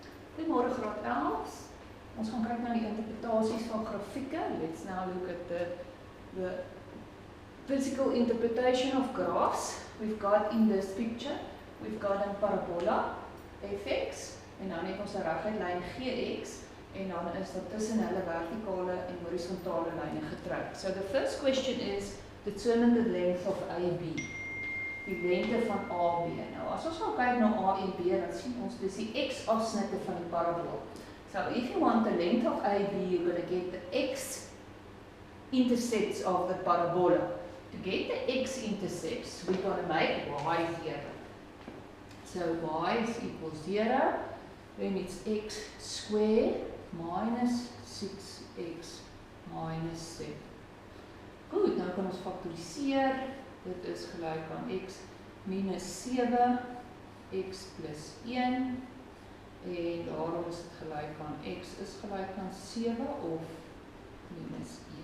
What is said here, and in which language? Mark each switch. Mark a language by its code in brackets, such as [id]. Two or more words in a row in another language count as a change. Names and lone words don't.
[af] Goeiemôre graad 11. Ons gaan kyk na die interpretasies van grafieke. [en] Let's now look at the physical interpretation of graphs. We've got in this picture, we've got a parabola, [af] fx, en dan het ons 'n reguit lyn gx, en dan is daar tussen hulle vertikale en horisontale lyne getrek. [en] So the first question is, determine the length of AB. [af] Die lengte van AB. Nou, as ons nou kyk na A en B, dan sien ons dis die x-afsnitte van die parabool. [en] So if you want the length of AB, you're going to get the x-intercepts of the parabola. To get the x-intercepts, we're going to make y 0. So y is equal 0, then it's x squared minus 6x minus 7. [af] Goed, nou kan ons faktoriseer. Dit is gelijk aan x minus 7, x plus 1, en daarom is het gelijk aan x is gelijk aan 7 of minus 1.